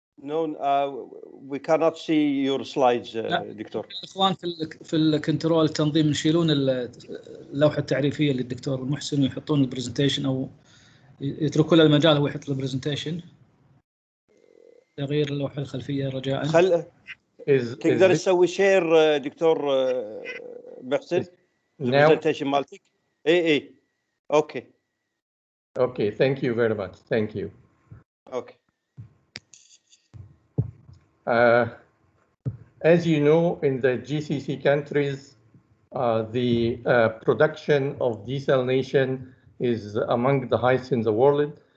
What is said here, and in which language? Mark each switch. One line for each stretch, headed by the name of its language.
English: No, we cannot see your slides, doctor.
Arabic: الاخوان في الكنترول التنظيم يشيلون اللوحه التعريفيه للدكتور محسن ويحطون البرزنتيشن، او يتركوا له المجال هو يحط البرزنتيشن. تغيير اللوحه الخلفيه رجاء. تقدر تسوي شير دكتور محسن البرزنتيشن مالتك؟ اي
English: Okay. Okay, thank you very much. Thank you. Okay. As you know, in the GCC countries, the production of desalination is among the highest in the world.